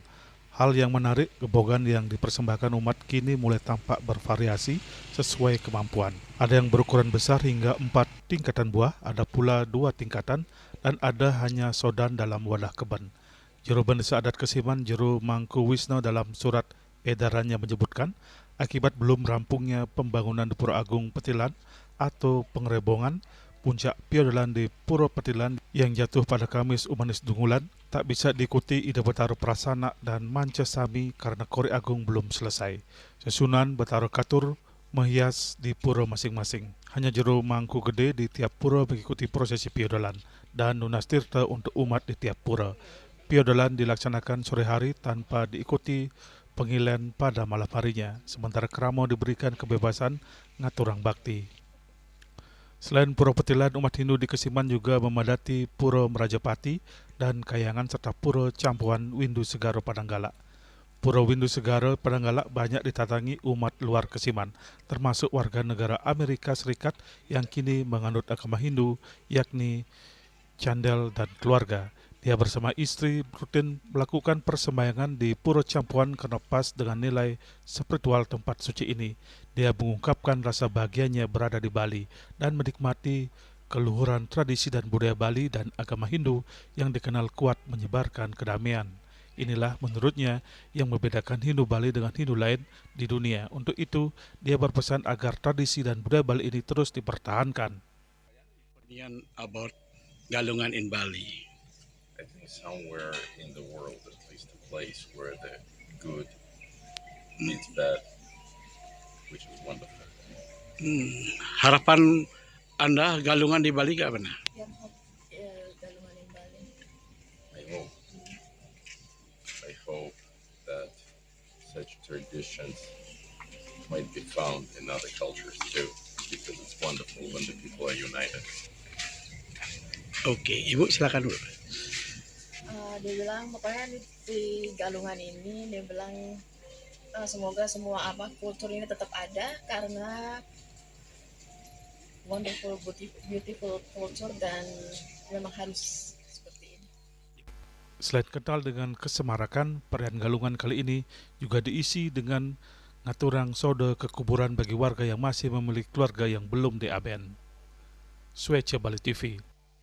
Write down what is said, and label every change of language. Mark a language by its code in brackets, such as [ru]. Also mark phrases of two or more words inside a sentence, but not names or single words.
[id] Hal yang menarik, gebogan yang dipersembahkan umat kini mulai tampak bervariasi sesuai kemampuan. Ada yang berukuran besar hingga 4 tingkatan buah, ada pula 2 tingkatan, dan ada hanya sodan dalam wadah keben. Juru Desa Adat Kesiman, Juru Mangku Wisno dalam surat edarannya menyebutkan, akibat belum rampungnya pembangunan di Pura Agung Petilan atau pengerebongan, puncak Piodalan di Pura Petilan yang jatuh pada Kamis Umanis Dungulan tak bisa diikuti Ida Betaro Prasana dan Manca Sami karena Kori Agung belum selesai. Susunan Betaro Katur menghias di pura masing-masing. Hanya Juru Mangku Gede di tiap pura mengikuti prosesi Piodalan dan Nunas Tirta untuk umat di tiap pura. Piodalan dilaksanakan sore hari tanpa diikuti pengilen pada malam harinya, sementara Keramo diberikan kebebasan [ban] ngaturang bakti. [id] Selain Pura Petilan, umat Hindu di Kesiman juga memadati Pura Merajapati dan Kayangan serta Pura Campuan Windu Segara Padanggala. Pura Windu Segara Padanggala banyak ditatangi umat luar Kesiman, termasuk warga negara Amerika Serikat yang kini menganut agama Hindu, yakni Candel dan keluarga. Dia bersama istri rutin melakukan persembahyangan di Pura Campuan karena pas dengan nilai spiritual tempat suci ini. Dia mengungkapkan rasa bahagianya berada di Bali dan menikmati keluhuran tradisi dan budaya Bali dan agama Hindu yang dikenal kuat menyebarkan kedamaian. Inilah menurutnya yang membedakan Hindu Bali dengan Hindu lain di dunia. Untuk itu, dia berpesan agar tradisi dan budaya Bali ini terus dipertahankan. [en] Opinion about Galungan in Bali. I think somewhere in the world, at least a place where the good meets bad, which is wonderful. [id] Harapan Anda Galungan di Bali gak benar? [en] Galungan in Bali. I hope that such traditions might be found in other cultures too, because it's wonderful when the people are united. [id] Oke, Ibu silakan dulu. Dia bilang pokoknya di Galungan ini dia bilang semoga semua kultur ini tetap ada karena [en] wonderful beautiful culture [id] dan memang harus seperti ini. Selain kental dengan kesemarakan, perayaan Galungan kali ini juga diisi dengan [ban] ngaturang sode [id] kekuburan bagi warga yang masih memiliki keluarga yang belum diaben. Swece Bali TV.